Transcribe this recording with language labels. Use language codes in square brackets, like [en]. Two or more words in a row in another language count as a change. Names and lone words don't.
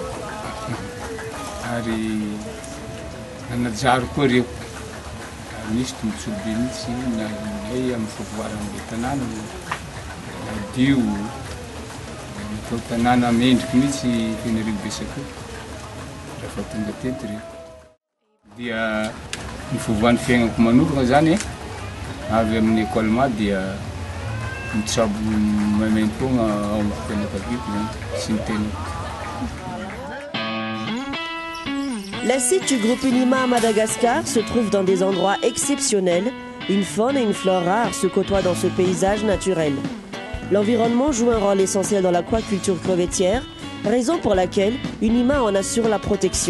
[mg] ary nanajary koa reo misy tombontsoa be mihitsy nay amin'ny fivoaran'le tanàna madio natao tanàna mendriky mihitsy fianareo Bessakou rehefa tonga teto reo dia ny fivoan'ny fiainako manokana zany avy amin'ny école dia mitsabo maimaim-poagna ao amin'ny fianakaviako zany sy ny tenako. [fr] Les sites du groupe Unima à Madagascar se trouvent dans des endroits exceptionnels. Une faune et une flore rares se côtoient dans ce paysage naturel. L'environnement joue un rôle essentiel dans l'aquaculture crevettière, raison pour laquelle Unima en assure la protection.